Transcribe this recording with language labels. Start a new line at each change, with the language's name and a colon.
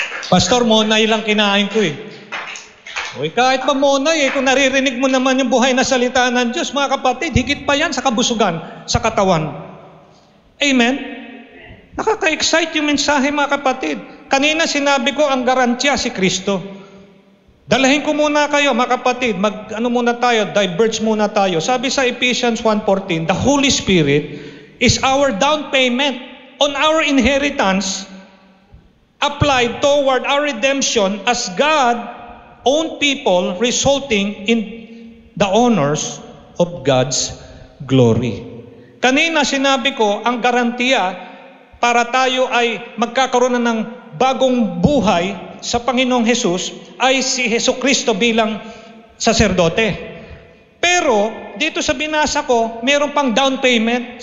Filipino: Pastor, monay lang kinain ko eh. Uy, kahit ba monay kung naririnig mo naman yung buhay na salita ng Diyos, mga kapatid, higit pa yan sa kabusugan, sa katawan. Amen? Nakaka-excite yung mensahe, mga kapatid. Kanina sinabi ko, ang garantiya si Kristo. Dalahin ko muna kayo, mga kapatid, diverge muna tayo. Sabi sa
English: Ephesians 1:14, the Holy Spirit is our down payment on our inheritance applied toward our redemption as God own people, resulting in the honors of God's glory.
Filipino: Kanina sinabi ko, ang garantiya para tayo ay magkakaroon ng bagong buhay sa Panginoong Hesus ay si Hesukristo bilang saserdote. Pero dito sa binasa ko, meron pang down payment.